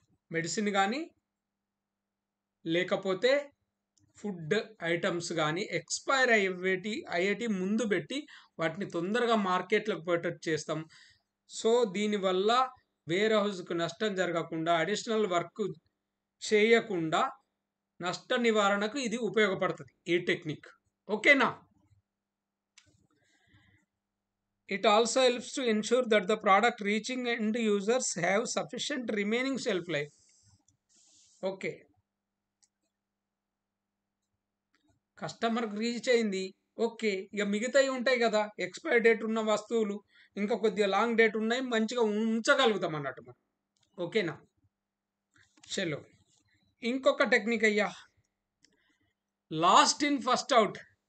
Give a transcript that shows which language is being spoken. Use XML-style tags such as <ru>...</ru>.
<te>Medicine కానీ లేకపోతే food items కానీ ఎక్స్పైర్ అయ్యేటి ముందు పెట్టి వాటిని తొందరగా మార్కెట్లోకి పెట్టేట్టు చేస్తాం. సో దీనివల్ల వేర్ హౌస్కు నష్టం జరగకుండా, అడిషనల్ వర్క్ చేయకుండా నష్ట నివారణకు ఇది ఉపయోగపడుతుంది ఈ టెక్నిక్. ఓకేనా?</te> <en>It also helps to ensure that the product reaching end users have sufficient remaining shelf life. Okay.</en> <te>కస్టమర్కి రీచ్ అయింది, ఓకే, ఇక మిగతాయి ఉంటాయి కదా ఎక్స్పైర్ డేట్ ఉన్న వస్తువులు, ఇంకా కొద్దిగా లాంగ్ డేట్ ఉన్నాయి, మంచిగా ఉంచగలుగుతాం అన్నట్టు మనం. ఓకేనా? చలో ఇంకొక టెక్నిక్ అయ్యా, లాస్ట్ ఇన్ ఫస్ట్ అవుట్.</te>